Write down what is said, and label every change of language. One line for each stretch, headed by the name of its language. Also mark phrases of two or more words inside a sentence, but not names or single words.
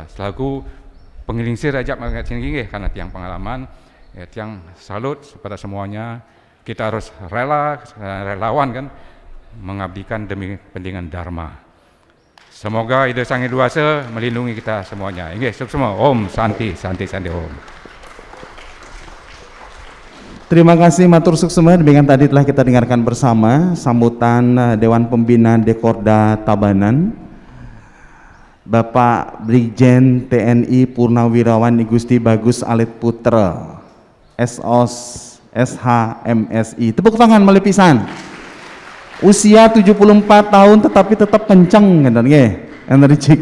Indonesian: Selaku pengilingsir ajak mengangkat sini karena tiang pengalaman. Ya, tiang salut kepada semuanya. Kita harus relawan kan, mengabdikan demi kepentingan Dharma. Semoga Ida Sang Hyang Widi melindungi kita semuanya. Inggih, semua. Om Santi Om. Terima kasih
Balinese: matur suksema.
Indonesian: Demikian tadi telah kita dengarkan bersama sambutan Dewan Pembina Dekorda Tabanan, Bapak Brigjen TNI Purnawirawan Igusti Bagus Alit Putra, SOS SHMSI. Tepuk tangan melepisan. Usia 74 tahun tetapi tetap kenceng, energik.